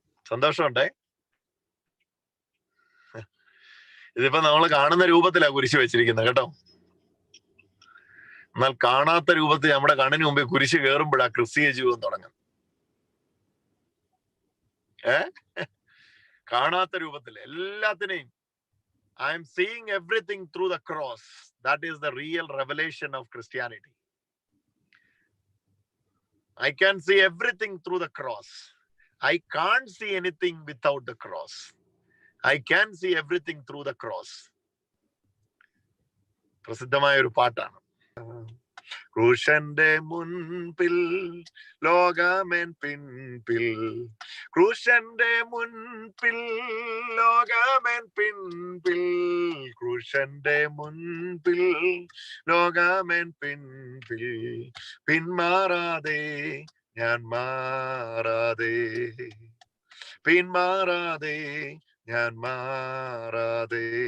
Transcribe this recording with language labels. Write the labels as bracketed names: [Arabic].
[Malayalam] സന്തോഷമുണ്ടേ. ഇതിപ്പോ നമ്മൾ കാണുന്ന രൂപത്തിലാണ് കുരിശ് വെച്ചിരിക്കുന്നത് കേട്ടോ. എന്നാൽ കാണാത്ത രൂപത്തിൽ നമ്മുടെ കണ്ണിന് മുമ്പിൽ കുരിശ് കയറുമ്പോഴാ ക്രിസ്തീയ ജീവിതം തുടങ്ങുന്നത്. കാണാത്ത രൂപത്തിൽ എല്ലാത്തിനെയും [English] I am seeing everything through the cross. That is the real revelation of Christianity. I can see everything through the cross. I can't see anything without the cross. I can see everything through the cross. [Malayalam] പ്രസിദ്ധമായ ഒരു പാട്ടാണ്. ക്രൂശന്റെ മുൻപിൽ ലോകമെൻ പിൻപിൽ, ക്രൂശന്റെ മുൻപിൽ ലോകമെൻ പിൻപിൽ, ക്രൂശന്റെ മുൻപിൽ ലോകമെൻ പിൻപിൽ, പിന്മാറാതെ ഞാൻ മാറാതെ, പിന്മാറാതെ ഞാൻ മാറാതെ.